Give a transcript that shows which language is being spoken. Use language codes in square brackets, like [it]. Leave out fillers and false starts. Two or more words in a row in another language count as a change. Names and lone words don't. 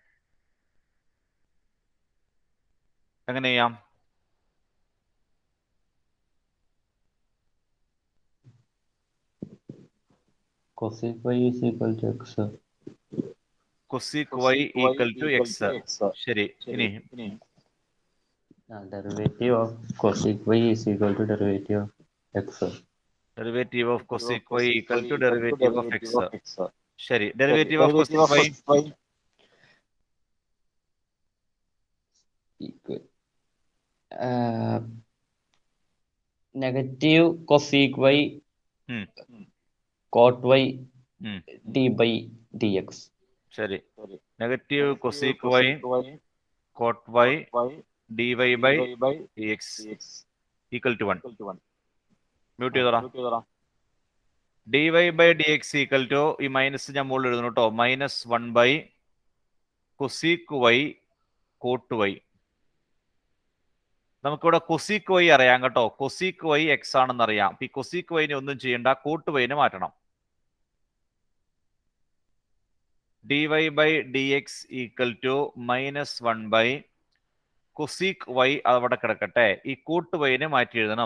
[ml] എങ്ങനെ ചെയ്യാം? [en] Cosec y is equal to x. Cosec y equal to x. [ml] ശരി. ഇനി [en] Derivative of cosec y is equal to derivative of x. derivative of cosec y equal to derivative of x. ശരി. derivative of cosec y നെഗറ്റീവ് cosec y cot y d by dx. ശരി. നെഗറ്റീവ് cosec y cot y dy by dx equal to 1. [ml] മ്യൂട്ട് ചെയ്തോടാ. [en] dy by dx equal to [ml] ഈ മൈനസ് ഞാൻ മുകളിൽ എഴുതുന്നു കേട്ടോ. [en] minus 1 by cosec y cot y. [ml] നമുക്കിവിടെ cosec y അറിയാം കേട്ടോ. cosec y x ആണെന്ന് അറിയാം. ഈ cosec y നെ ഒന്നും ചെയ്യണ്ട, cot y നെ മാറ്റണം. [en] dy by dx equal to -1 cosec y [ml] അവിടെ കിടക്കട്ടെ. ഈ കൂട്ട് വൈനെ മാറ്റി എഴുതണം.